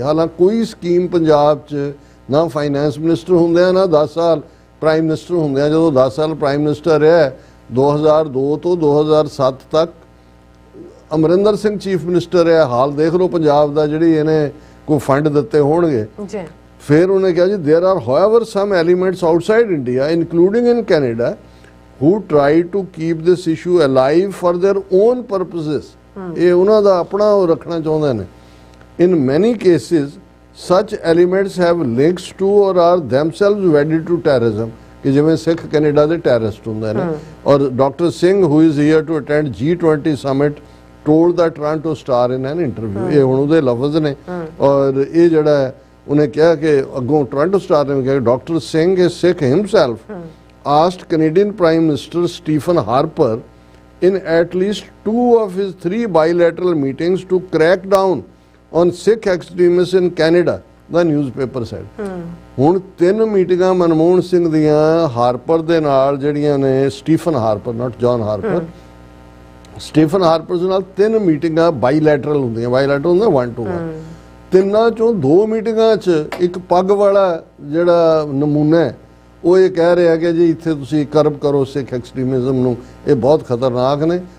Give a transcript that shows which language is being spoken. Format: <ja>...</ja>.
<pa>ਹਾਲਾਂਕਿ ਕੋਈ ਸਕੀਮ ਪੰਜਾਬ 'ਚ ਨਾ ਫਾਈਨੈਂਸ ਮਿਨਿਸਟਰ ਹੁੰਦੇ ਆ, ਨਾ 10 ਸਾਲ ਪ੍ਰਾਈਮ ਮਿਨਿਸਟਰ ਹੁੰਦੇ ਆ। ਜਦੋਂ 10 ਸਾਲ ਪ੍ਰਾਈਮ ਮਿਨਿਸਟਰ ਰਿਹਾ 2002 ਤੋਂ 2007 ਤੱਕ, ਅਮਰਿੰਦਰ ਸਿੰਘ ਚੀਫ ਮਿਨਿਸਟਰ ਹੈ। ਹਾਲ ਦੇਖ ਲਓ ਪੰਜਾਬ ਦਾ, ਜਿਹੜੀ ਇਹਨੇ ਕੋਈ ਫੰਡ ਦਿੱਤੇ ਹੋਣਗੇ। ਫਿਰ ਉਹਨੇ ਕਿਹਾ ਜੀ</pa> <en>there are however some elements outside India including in Canada who try to keep this issue alive for their own purposes.</en> <pa>ਇਹ ਉਹਨਾਂ ਦਾ ਆਪਣਾ ਉਹ ਰੱਖਣਾ ਚਾਹੁੰਦੇ ਨੇ।</pa> <en>In many cases such elements have links to or are themselves wedded to terrorism,</en> <pa>ਕਿ ਜਿਵੇਂ ਸਿੱਖ Canada ਦੇ ਟੈਰਰਿਸਟ ਹੁੰਦੇ ਨੇ। ਔਰ doctor Singh</pa> <en>who is here to attend G20 summit told the Toronto Star in an interview,</en> <pa>ਇਹ ਹੁਣ ਉਹਦੇ ਲਫ਼ਜ਼ ਨੇ। ਔਰ ਇਹ ਜਿਹੜਾ ਉਹਨੇ ਕਿਹਾ ਕਿ ਅੱਗੋਂ ਟੋਰਾਂਟੋ ਸਟਾਰ ਨੇ ਕਿਹਾ doctor Singh</pa> <en>is Sikh himself asked Canadian Prime Minister Stephen Harper in at least 2 of his 3 bilateral meetings to crack down on Sikh extremists in Canada, the newspaper said.</en> <pa>ਹੁਣ 3 ਮੀਟਿੰਗਾਂ ਮਨਮੋਹਨ ਸਿੰਘ ਦੀਆਂ ਹਾਰਪਰ ਦੇ ਨਾਲ ਜਿਹੜੀਆਂ ਨੇ, Stephen Harper, ਨਾਟ John Harper, Stephen Harper ਦੇ ਨਾਲ 3 ਮੀਟਿੰਗਾਂ ਬਾਈਲੈਟਰਲ ਹੁੰਦੀਆਂ। ਬਾਈਲੈਟਰਲ ਹੁੰਦਾ 1 to 1। ਤਿੰਨਾਂ ਚੋਂ 2 ਮੀਟਿੰਗਾਂ 'ਚ ਇੱਕ ਪੱਗ ਵਾਲਾ ਜਿਹੜਾ ਨਮੂਨਾ ਹੈ ਉਹ ਇਹ ਕਹਿ ਰਿਹਾ ਕਿ ਜੀ ਇੱਥੇ ਤੁਸੀਂ ਕਰਬ ਕਰੋ ਸਿੱਖ ਐਕਸਟ੍ਰੀਮਿਜ਼ਮ ਨੂੰ, ਇਹ ਬਹੁਤ ਖਤਰਨਾਕ ਨੇ।</pa>